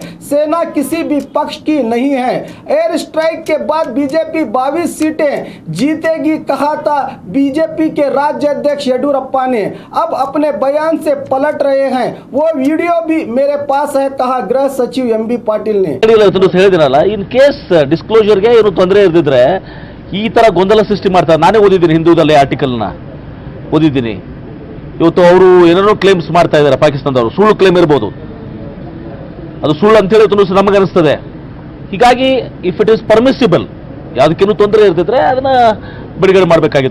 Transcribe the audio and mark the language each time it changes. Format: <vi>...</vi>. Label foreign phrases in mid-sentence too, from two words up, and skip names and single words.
<hi>सेना किसी भी पक्ष की नहीं है।</hi> <en>air strike</en> <hi>के बाद बीजेपी 22 सीटें जीतेगी कहा था बीजेपी के राज्य अध्यक्ष येडियुरप्पा ने। अब अपने बयान से पलट रहे हैं। वो वीडियो भी मेरे पास है, कहा गृह सचिव एमबी पाटिल ने।</hi> <en>in case</en> <kn>ಡಿಸ್ಕ್ಲೋಜರ್ ಗೆ ಏನು ತೊಂದರೆ ಇರ್ದಿದ್ರೆ ಈ ತರ ಗೊಂದಲ ಸೃಷ್ಟಿ ಮಾಡ್ತಾರೆ. ನಾನೇ ಓದಿದ್ದೀನಿ ಹಿಂದೂದಲ್ಲಿ ಆರ್ಟಿಕಲ್ನ ಓದಿದ್ದೀನಿ. ಇವತ್ತು ಅವರು ಏನೇನೋ ಕ್ಲೇಮ್ಸ್ ಮಾಡ್ತಾ ಇದ್ದಾರೆ ಪಾಕಿಸ್ತಾನದವರು. ಸುಳ್ಳು ಕ್ಲೇಮ್ ಇರಬಹುದು, ಅದು ಸುಳ್ಳು ಅಂತ ಹೇಳಿ ನಮಗೆ ಅನಿಸ್ತದೆ. ಹೀಗಾಗಿ</kn> <en>if it is permissible,</en> <kn>ಯಾವುದಕ್ಕೇನು ತೊಂದರೆ ಇರ್ತಿದ್ರೆ ಅದನ್ನ ಬಿಡುಗಡೆ ಮಾಡಬೇಕಾಗಿತ್ತು.</kn>